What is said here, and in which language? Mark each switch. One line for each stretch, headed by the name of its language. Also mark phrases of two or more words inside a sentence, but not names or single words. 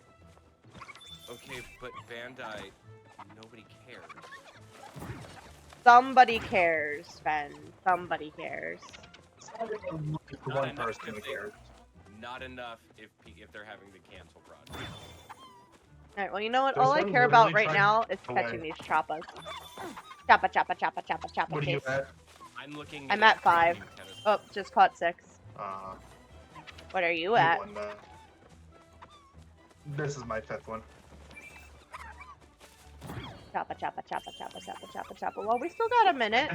English: Okay, but Bandai, nobody cares. Somebody cares, Sven. Somebody cares. One person who cares. Not enough if they're having to cancel projects. Alright, well, you know what? There's All I one care about literally right trying now to is get catching away. these choppas. Choppa, choppa, choppa, choppa, choppa, What are you chase. at? I'm looking. I'm at 5. Tennis. Oh, just caught 6. Uh, What are you you at? won that. This is my 5th one. Choppa, choppa, choppa, choppa, choppa, choppa, choppa. Well, we still got a minute.